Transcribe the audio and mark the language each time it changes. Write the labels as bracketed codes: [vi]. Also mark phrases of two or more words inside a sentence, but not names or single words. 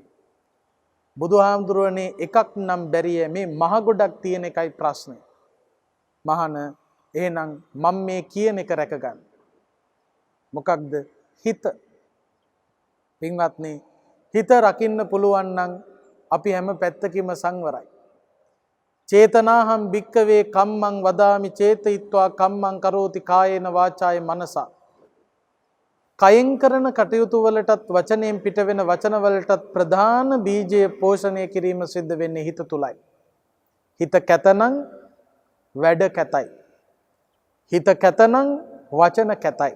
[si] බුදුහාමුදුරුවනේ එකක් නම් බැරිය, මේ මහ ගොඩක් තියෙන එකයි ප්‍රශ්නේ. මහාන එහෙනම් මම මේ කියන එක රැක ගන්න. මොකක්ද? හිත. පින්වත්නි, හිත රකින්න පුළුවන් නම් අපි හැම පැත්තකින්ම සංවරයි. [pi] චේතනාහම් භික්කවේ කම්මං වදාමි චේතයිත්වා කම්මං කරෝති කායේන වාචාය මනසා. [si] කයෙන් කරන කටයුතු වලටත් වචනයෙන් පිට වෙන වචන වලටත් ප්‍රධාන බීජය පෝෂණය කිරීම සිද්ධ වෙන්නේ හිත තුලයි. හිත කැතනම් වැඩ කැතයි. හිත කැතනම් වචන කැතයි.